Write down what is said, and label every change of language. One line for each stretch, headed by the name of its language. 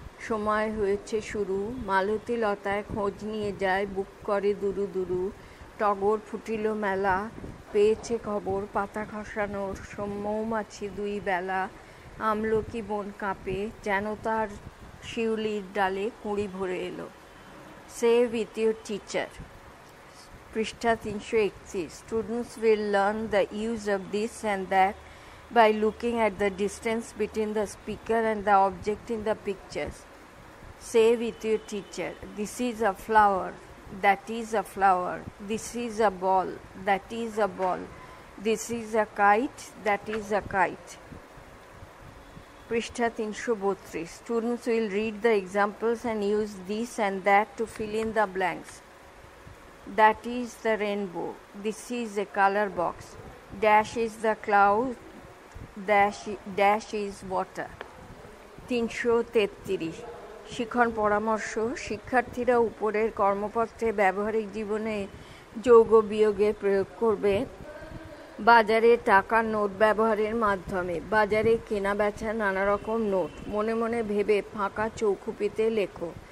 Bangla: সময় হয়েছে শুরু, মালতী লতায় খোঁজ নিয়ে যায়, বুক করে দুরু দুরু, টগর ফুটিল মেলা, পেয়েছে খবর পাতা খসানোর, মৌমাছি 2 বেলা, আমলকি বন কাঁপে, যেন তার শিউলির ডালে কুঁড়ি ভরে এলো।
English: Say with your teacher. পৃষ্ঠা 331. Students will learn the use of this and that by looking at the distance between the speaker and the object in the pictures. Say with your teacher, this is a flower, that is a flower, this is a ball, that is a ball, this is a kite, that is a kite. Prishtha 332. Students will read the examples and use this and that to fill in the blanks. That is the rainbow, this is a color box, dash is the cloud, dash is water.
Bangla: 333. শিক্ষণ পরামর্শ। শিক্ষার্থীরা উপরের কর্মপত্রে ব্যবহারিক জীবনে যোগ ও বিয়োগের প্রয়োগ করবে বাজারে টাকার নোট ব্যবহারের মাধ্যমে। বাজারে কেনা বেচা নানা রকম নোট মনে মনে ভেবে ফাঁকা চৌখুপিতে লেখো।